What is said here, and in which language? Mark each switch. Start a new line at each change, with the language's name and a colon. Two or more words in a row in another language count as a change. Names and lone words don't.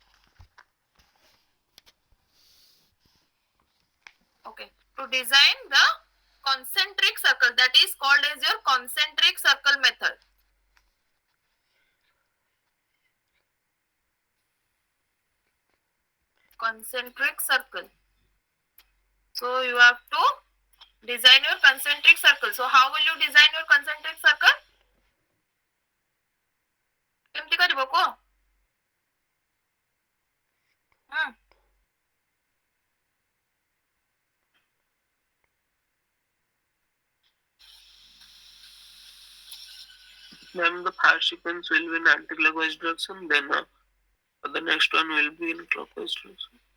English: Okay, to design the concentric circle, that is called as your concentric circle method. Concentric circle. So you have to design your concentric circle. So how will you design your concentric circle?
Odia: କେମିତି କରିବ କୁହ?
English: Ma'am, the first sequence will be in anti-clockwise direction, then the next one will be in clockwise direction.